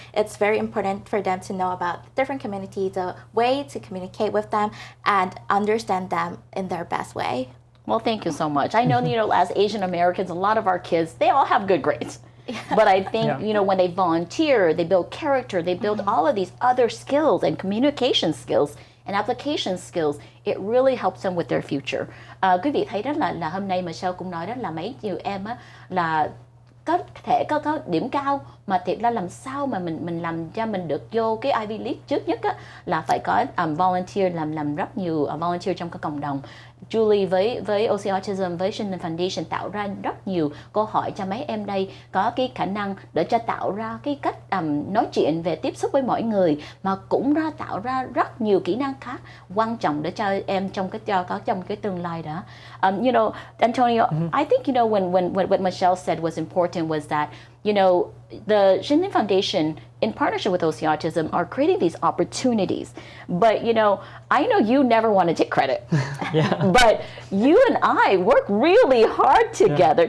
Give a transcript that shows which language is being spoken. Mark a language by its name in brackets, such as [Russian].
[English] It's very important for them to know about different communities, the way to communicate with them and understand them in their best way. Well, thank you so much. I know, as Asian Americans, a lot of our kids, they all have good grades. But I think, when they volunteer, they build character, they build all of these other skills and communication skills and application skills. It really helps them with their future. [Vietnamese] Quý vị thấy đó là hôm nay Michelle cũng nói đó là mấy nhiều em á, là có thể có điểm cao, mà thiệt ra làm sao mà mình làm cho mình được vô cái Ivy League. Trước nhất á, là phải có volunteer, làm rất nhiều volunteer trong cái cộng đồng. Julie với OC Autism, với Chân Foundation tạo ra rất nhiều câu hỏi cho mấy em đây có cái khả năng để cho tạo ra cái cách nói chuyện về tiếp xúc với mọi người, mà cũng tạo ra rất nhiều kỹ năng khác quan trọng để cho em trong cái tương lai đó. [English] Antonio, I think when what Michelle said was important was that the Chân Foundation, in partnership with OC Autism, are creating these opportunities. But, I know you never want to take credit. But you and I work really hard together.